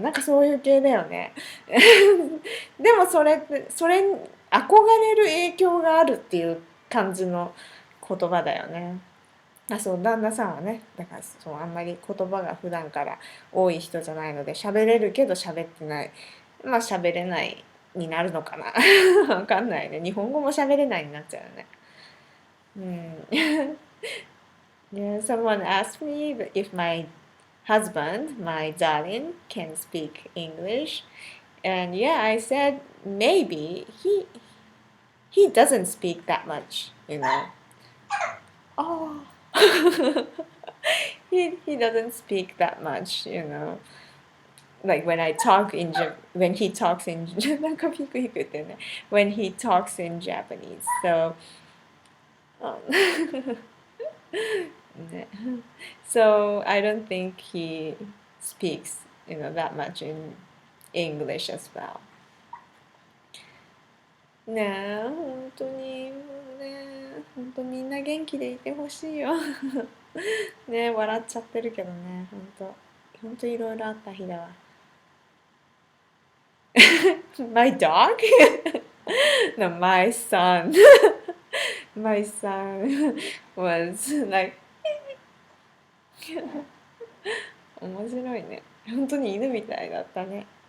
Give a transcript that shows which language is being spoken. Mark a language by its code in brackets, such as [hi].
[ja] なんかそういう系だよね。でもそれって、に憧れる影響があるっていう感じの言葉だよね。そう、旦那さんはね、だからそう、あんまり言葉が普段から多い人じゃないので、喋れるけど喋ってない。まあ喋れないになるのかな。わかんないね。日本語も喋れないになっちゃうよね。うん。 [en] Yeah, someone asked me if my husband, my darling, can speak English. And yeah, I said maybe he doesn't speak that much, you know. Oh. He doesn't speak that much, you know. Like when I talk in when he talks in [ja] なんかピクピク言ってね [en] when he talks in Japanese. Soね so I don't think he speaks, you know, that much in English as well. [ja] ねえ、本当に、もうね、本当みんな元気でいてほしいよ。ね、笑っちゃってるけどね、本当いろいろあった日だわ。 [en] My dog? No, my son. My son was like [ja] 面白いね。本当に犬みたいだったね。